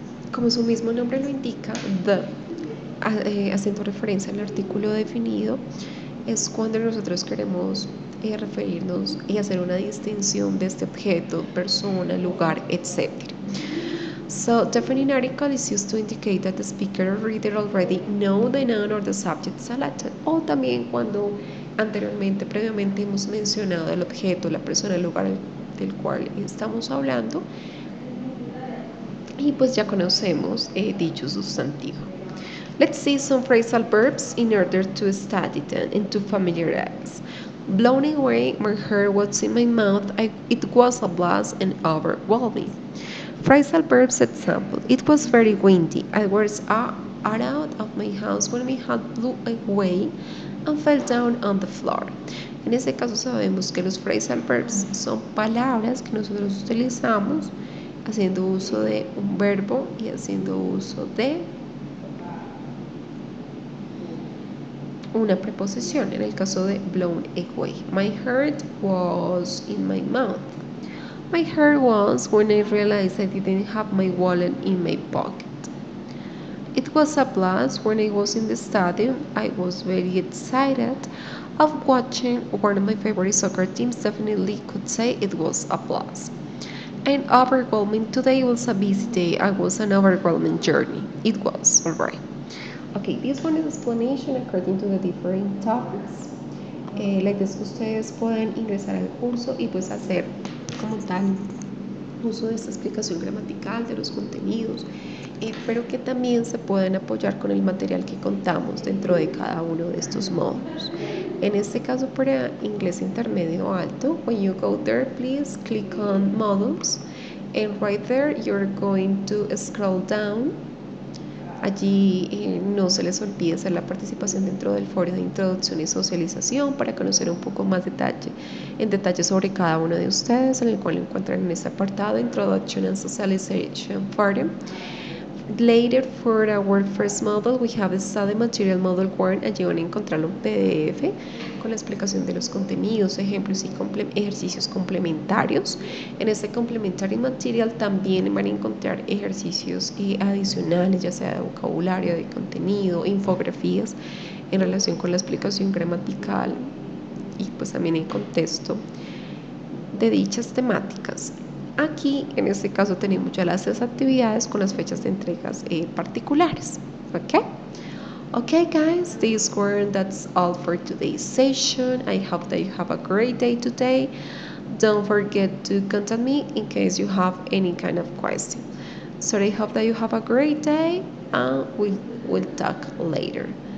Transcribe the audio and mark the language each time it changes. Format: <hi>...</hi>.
<es>Como su mismo nombre lo indica, the, haciendo referencia al artículo definido, es cuando nosotros queremos referirnos y hacer una distinción de este objeto, persona, lugar, etc.</es> <en>So, definite article is used to indicate that the speaker or reader already know the noun or the subject selected.</en> <es>O también cuando anteriormente, previamente hemos mencionado el objeto, la persona, el lugar del cual estamos hablando y pues ya conocemos dicho sustantivo.</es> <en>Let's see some phrasal verbs in order to study them and to familiarize. Blown away, my hair was in my mouth, it was a blast and overwhelming. Phrasal verbs example. It was very windy. I was out of my house when my hat blew away and fell down on the floor.</en> <es>En este caso sabemos que los phrasal verbs son palabras que nosotros utilizamos haciendo uso de un verbo y haciendo uso de una preposición. En el caso de</es> <en>blown away, my heart was in my mouth. My heart was when I realized I didn't have my wallet in my pocket. It was a blast when I was in the stadium. I was very excited of watching one of my favorite soccer teams. Definitely could say it was a blast. And overwhelming, today was a busy day. I was an overwhelming journey. It was, alright. Okay, this one is explanation according to the different topics.</en> <es>La idea es que ustedes puedan ingresar al curso y pues hacer como tal uso de esta explicación gramatical de los contenidos, pero que también se pueden apoyar con el material que contamos dentro de cada uno de estos módulos. En este caso para inglés intermedio alto,</es> <en>when you go there, please click on modules, and right there you're going to scroll down.</en> <es>Allí no se les olvide hacer la participación dentro del foro de introducción y socialización para conocer un poco más en detalle sobre cada uno de ustedes, en el cual encuentran en este apartado Introduction and Socialization Forum.</es> <en>Later, for our first model, we have the Study Material Model 1.</en> <es>Allí van a encontrar un PDF con la explicación de los contenidos, ejemplos y ejercicios complementarios. En este Complementary Material también van a encontrar ejercicios adicionales, ya sea de vocabulario, de contenido, infografías en relación con la explicación gramatical y pues también en contexto de dichas temáticas. Aquí, en este caso, tenemos ya las actividades con las fechas de entregas particulares.</es> <en>Okay, guys, that's all for today's session. I hope that you have a great day today. Don't forget to contact me in case you have any kind of question. So I hope that you have a great day, and we'll talk later.</en>